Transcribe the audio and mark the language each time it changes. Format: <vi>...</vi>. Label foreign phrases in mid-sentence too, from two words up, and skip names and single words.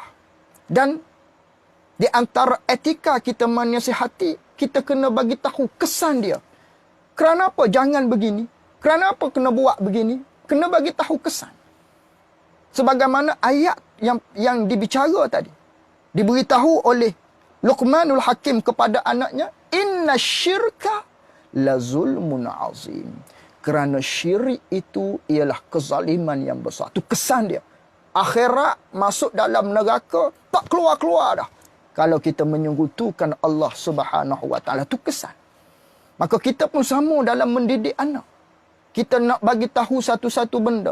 <ms>Dan di antara etika kita menasihati, kita kena bagi tahu kesan dia. Kerana apa jangan begini? Kerana apa kena buat begini? Kena bagi tahu kesan. Sebagaimana ayat yang dibicara tadi. Diberitahu oleh Luqmanul Hakim kepada anaknya,</ms> <ar>إن الشرك لظلم عظيم.</ar> <ms>Kerana syirik itu ialah kezaliman yang besar. Itu kesan dia. Akhirat masuk dalam neraka, tak keluar-keluar dah. Kalau kita menyekutukan Allah</ms> <ar>سبحانه وتعالى,</ar> <ms>itu kesan. Maka kita pun sama dalam mendidik anak. Kita nak bagi tahu satu-satu benda.</ms>